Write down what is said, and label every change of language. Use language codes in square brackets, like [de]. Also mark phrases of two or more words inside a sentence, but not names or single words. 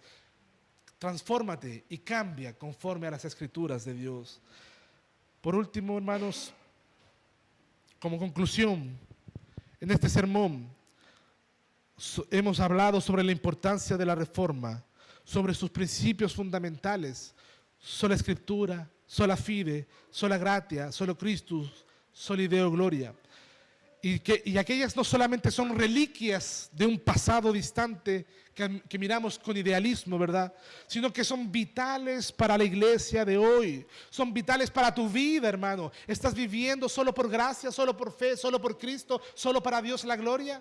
[es] Transfórmate y cambia conforme a las Escrituras de Dios. Por último, hermanos, como conclusión, en este sermón hemos hablado sobre la importancia de la reforma, sobre sus principios fundamentales: sola Escritura, [la] sola fide, sola gratia, solo Christus, soli Deo gloria. [es] Y aquellas no solamente son reliquias de un pasado distante que miramos con idealismo, ¿verdad? Sino que son vitales para la iglesia de hoy. Son vitales para tu vida, hermano. ¿Estás viviendo solo por gracia, solo por fe, solo por Cristo, solo para Dios la gloria?